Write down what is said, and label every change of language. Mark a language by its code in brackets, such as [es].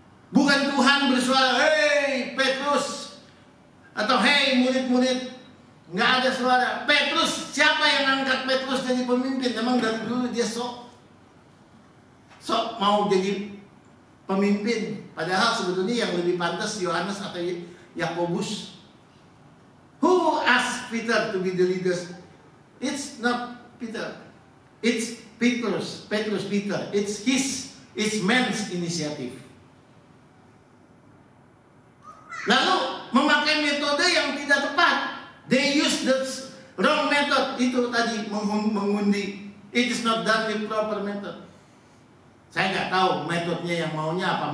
[id] Bukan Tuhan bersuara, "Hei Petrus," atau "Hei murid-murid." Nggak ada suara. Petrus, siapa yang angkat Petrus jadi pemimpin? Memang dari dulu dia sok mau jadi pemimpin. Padahal sebetulnya yang lebih pantas Yohanes atau Yakobus. [en] Who asked Peter to be the leader? It's not Peter. It's Petrus, Peter. It's man's initiative. [id] Lalu memakai metode yang tidak tepat. [en] They use the wrong method. [id] Itu tadi mengundi. [en] It is not done with proper method. [id] Saya nggak tahu metodenya yang maunya apa.